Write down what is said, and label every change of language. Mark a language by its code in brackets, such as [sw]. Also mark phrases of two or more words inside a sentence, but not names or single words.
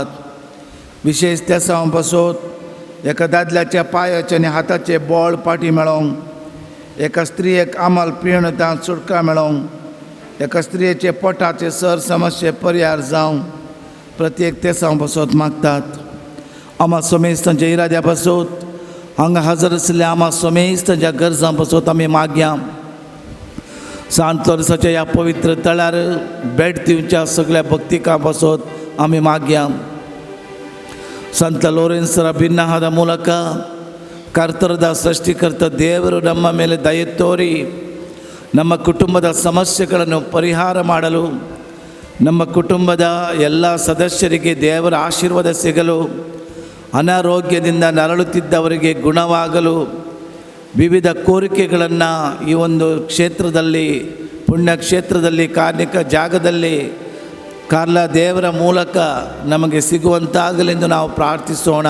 [kok] विशेश त्या सावन पासत एका दादल्याच्या पांयाचे आनी हाताचे बोळ पाटी मेळोवंक, एका स्त्रियेक आमाल पियेवणांतल्यान सुटका मेळोवंक, एका स्त्रियेचे पोटाचे सर समस्ये परिहार जावंक प्रत्येक ते सावन पासत मागतात. आमा सोमेस्तांच्या इराद्या पासत हांगा हजर आशिल्ल्या आमा सोमेस्तांच्या गरजां पासत आमी मागया. सांत लोरेसाच्या ह्या पवित्र तळ्यार भेट दिवच्या सगळ्या भक्तिकां पासत आमी मागया. [kn] ಸಂತ ಲೋರೆನ್ಸರ ಭಿನ್ನವಾದ ಮೂಲಕ ಕರ್ತರದ ಸೃಷ್ಟಿಕರ್ತ ದೇವರು ನಮ್ಮ ಮೇಲೆ ದಯೆ ತೋರಿ ನಮ್ಮ ಕುಟುಂಬದ ಸಮಸ್ಯೆಗಳನ್ನು ಪರಿಹಾರ ಮಾಡಲು, ನಮ್ಮ ಕುಟುಂಬದ ಎಲ್ಲ ಸದಸ್ಯರಿಗೆ ದೇವರ ಆಶೀರ್ವಾದ ಸಿಗಲು, ಅನಾರೋಗ್ಯದಿಂದ ನರಳುತ್ತಿದ್ದವರಿಗೆ ಗುಣವಾಗಲು, ವಿವಿಧ ಕೋರಿಕೆಗಳನ್ನು ಈ ಒಂದು ಕ್ಷೇತ್ರದಲ್ಲಿ, ಪುಣ್ಯಕ್ಷೇತ್ರದಲ್ಲಿ, ಕಾರ್ಣಿಕ ಜಾಗದಲ್ಲಿ ಕಾರ್ಲ ದೇವರ ಮೂಲಕ ನಮಗೆ ಸಿಗುವಂತಾಗಲೆಂದು ನಾವು ಪ್ರಾರ್ಥಿಸೋಣ.